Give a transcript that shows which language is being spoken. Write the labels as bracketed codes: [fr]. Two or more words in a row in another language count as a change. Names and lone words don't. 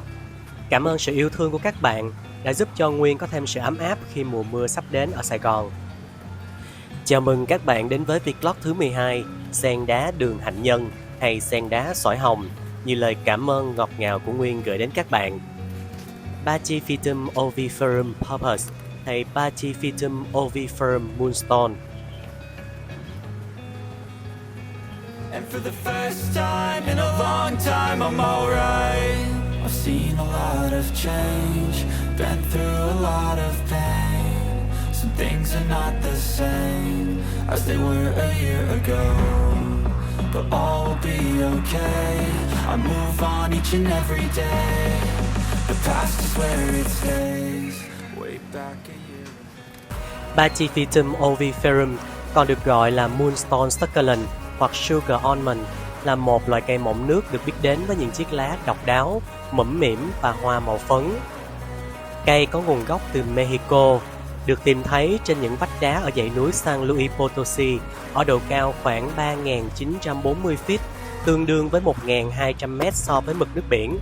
[vi] Cảm ơn sự yêu thương của các bạn đã giúp cho Nguyên có thêm sự ấm áp khi mùa mưa sắp đến ở Sài Gòn. Chào mừng các bạn đến với vlog thứ 12, sen đá đường hạnh nhân hay sen đá sỏi hồng, như lời cảm ơn ngọt ngào của Nguyên gửi đến các bạn. Pachyphytum oviferum purpus hay Pachyphytum oviferum moonstone. [en] And for the first time in a long time I'm alright. I've seen a lot of change, been through a lot of pain. Some things are not the same as they were a year ago, but all will be okay. I move on each and every day. The past is where it stays, way back a year ago. [vi] Pachyphytum oviferum còn được gọi là [en] moonstone succulent [vi] hoặc [en] sugar almond, [vi] là một loại cây mọng nước được biết đến với những chiếc lá độc đáo, mũm mĩm và hoa màu phấn. Cây có nguồn gốc từ Mexico, được tìm thấy trên những vách đá ở dãy núi San Luis Potosí ở độ cao khoảng 3.940 feet, tương đương với 1.200 mét so với mực nước biển.